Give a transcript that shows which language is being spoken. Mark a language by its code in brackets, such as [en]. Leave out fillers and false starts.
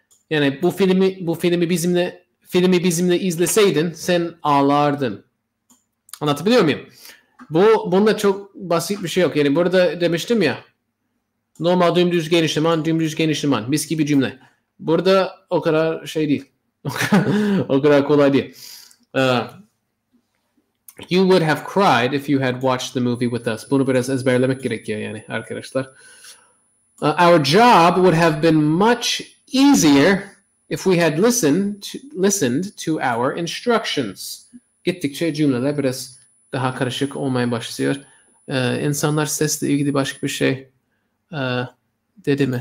[tr] Yani bu filmi bizimle izleseydin sen ağlardın. Anlatabiliyor muyum? Bunda çok basit bir şey yok. Yani burada demiştim ya normal dümdüz genişleman mis gibi cümle. Burada o kadar şey değil. O kadar kolay değil. [en] You would have cried if you had watched the movie with us. [tr] Bunu biraz ezberlemek gerekiyor yani arkadaşlar. [en] Our job would have been much easier if we had listened to our instructions. [tr] Gittikçe cümleler biraz daha karışık olmaya başlıyor. İnsanlar sesle ilgili başka bir şey dedi mi?